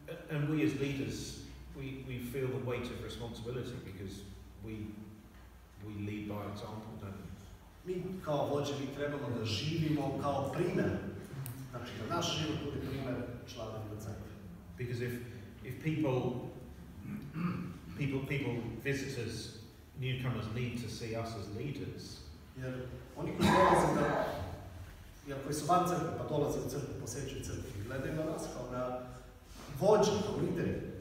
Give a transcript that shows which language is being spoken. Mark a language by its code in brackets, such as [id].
[en] And we as leaders, we feel the weight of responsibility because we lead by example, don't we? [sr] Mi kao vođevi trebamo da živimo kao primjer. Znači da naš život bude primjer članovima crkve. [en] Because if people, visitors, newcomers need to see us as leaders. [sr] Jer oni koji dolaze jer koji su van crkve, pa dolaze u crkvu, posjećuju crkvu, gledaju na nas kao na vođe, kao lideri.